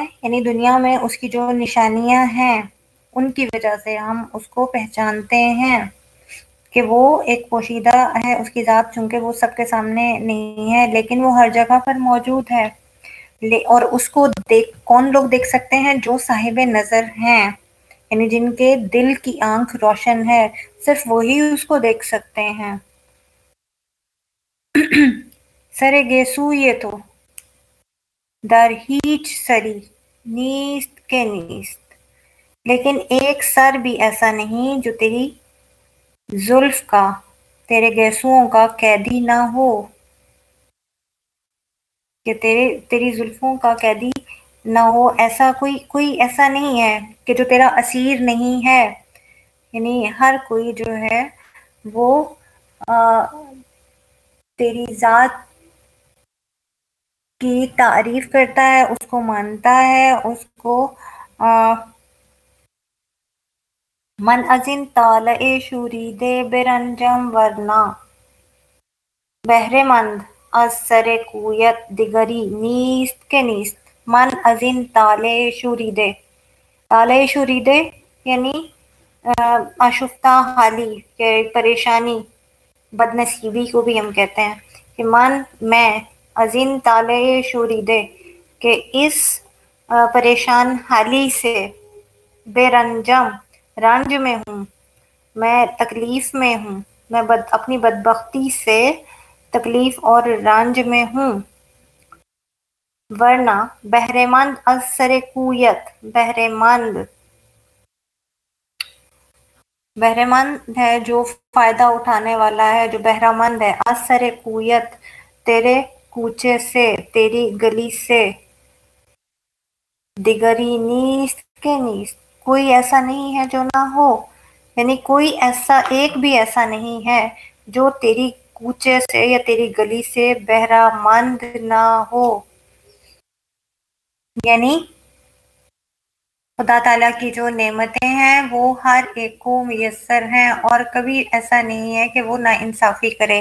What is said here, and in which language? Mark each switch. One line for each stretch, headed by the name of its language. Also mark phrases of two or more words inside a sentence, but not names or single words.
Urdu: یعنی دنیا میں اس کی جو نشانیاں ہیں ان کی وجہ سے ہم اس کو پہچانتے ہیں کہ وہ ایک پوشیدہ ہے اس کی ذات، چونکہ وہ سب کے سامنے نہیں ہے لیکن وہ ہر جگہ پر موجود ہے. اور اس کو کون لوگ دیکھ سکتے ہیں؟ جو صاحب نظر ہیں، یعنی جن کے دل کی آنکھ روشن ہے، صرف وہی اس کو دیکھ سکتے ہیں.
Persian: سرگے سوی تو در ہیچ سری نیست کے نیست،
Urdu: لیکن ایک سر بھی ایسا نہیں جو تیری زلف کا، تیرے گیسوؤں کا قیدی نہ ہو، کہ تیری زلفوں کا قیدی نہ ہو. ایسا کوئی ایسا نہیں ہے کہ جو تیرا اسیر نہیں ہے. یعنی ہر کوئی جو ہے وہ تیری ذات کی تعریف کرتا ہے، اس کو مانتا ہے، اس کو
Persian: من ازین طالع شوریده برنجم ورنہ بہرے مند از سر کویت دیگری نیست کے نیست. من ازین طالع شوریده، طالع شوریده
Urdu: یعنی آشفتہ حالی، کہ پریشانی، بدنصیبی کو بھی ہم کہتے ہیں. کہ میں
Persian: ازین طالع شوریده،
Urdu: کہ اس پریشان حالی سے،
Persian: بے رنجم
Urdu: رنج میں ہوں، میں تکلیف میں ہوں، میں اپنی بدبختی سے تکلیف اور رنج میں ہوں.
Persian: ورنہ بہرے مند از سر کویت، بہرے مند
Urdu: ہے جو فائدہ اٹھانے والا ہے، جو بہرہ مند ہے.
Persian: از سر کویت
Urdu: تیرے کوچے سے، تیری گلی سے،
Persian: دیگری نیست کے نیست
Urdu: کوئی ایسا نہیں ہے جو نہ ہو. یعنی کوئی ایسا، ایک بھی ایسا نہیں ہے جو تیری کوچے سے یا تیری گلی سے بہرہ مند نہ ہو. یعنی خدا تعالیٰ کی جو نعمتیں ہیں وہ ہر ایک کو میسر ہیں، اور کبھی ایسا نہیں ہے کہ وہ ناانصافی کرے.